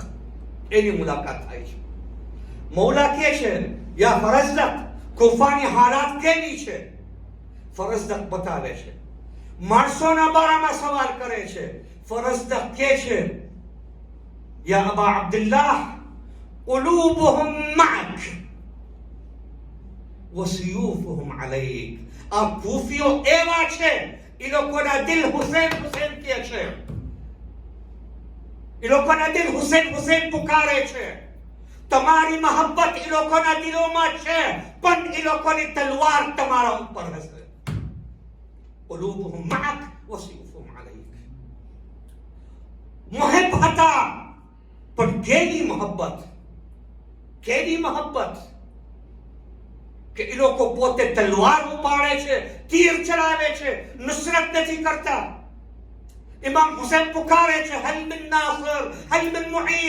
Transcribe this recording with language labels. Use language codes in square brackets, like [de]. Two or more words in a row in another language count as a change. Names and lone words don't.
[gu] એની મુલાકાત થાય છે. મૌલા કહે છે, યા ફરઝદક, કૂફાની હાલાત કેવી છે? ફરઝદક બતાવે છે. માણસોના બારામાં સવાલ કરે છે. ફરઝદક કહે છે, યા અબા અબ્દુલ્લાહ, [ar] قلوبهم معك وسيوفهم عليك. [gu] આ કૂફીઓ એવા છે, એ લોકોના દિલ હુસૈન હુસૈન કહે છે. એ લોકોના દિલ હુસૈન હુસૈન પુકારે છે. તમારી મોહબ્બત એ લોકોના દિલોમાં છે, પણ એ લોકોની તલવાર તમારા ઉપર હશે. [ar] قلوبهم معك وسيوفهم عليك. [gu] મુહબ હતા, પણ કેવી મોહબ્બત, કેવી મોહબ્બત કે એ લોકો પોતે તલવાર ઉપાડે છે, તીર ચલાવે છે, નુસરત નથી કરતા. ઇમામ હુસૈન પુકારે છે, [ar] هل من ناصر، هل من معين.